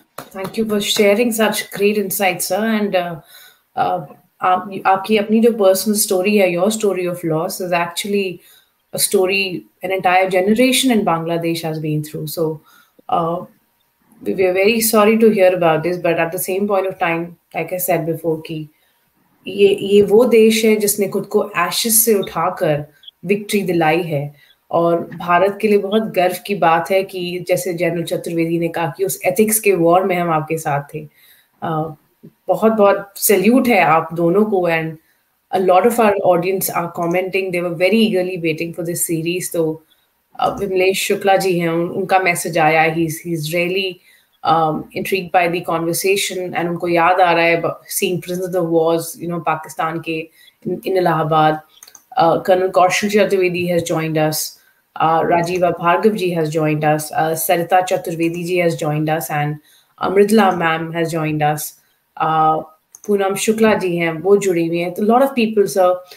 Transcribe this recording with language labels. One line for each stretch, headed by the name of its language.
English: Thank you for sharing such great insights, sir. And
Hindi: आपकी अपनी जो
English: personal story है, your story of loss is actually a story an entire generation in Bangladesh has been through. So we are very sorry to hear about this, but at the same point of time, like I said before,
Hindi: कि ये वो देश है जिसने खुद को
English: ashes
Hindi: से उठाकर
English: victory
Hindi: दिलाई है. और भारत के लिए बहुत गर्व की बात है कि जैसे जनरल चतुर्वेदी ने कहा कि उस एथिक्स के वॉर में हम आपके साथ थे. बहुत बहुत सैल्यूट है आप दोनों को.
English: And a lot of our audience are commenting, they were very eagerly waiting for this series.
Hindi: तो विमलेश शुक्ला जी हैं, उनका मैसेज आया,
English: he's really intrigued by the conversation and
Hindi: उनको याद आ रहा है
English: seeing prisoners of wars,
Hindi: Pakistan के
English: in Allahabad. Colonel Kaushal Chaturvedi has joined us. Rajiva Bhargav ji has joined us. Sarita Chaturvedi ji has joined us, and Amritla ma'am has joined us.
Hindi: Poonam Shukla ji hain, wo judi hui hain.
English: A lot of people, sir.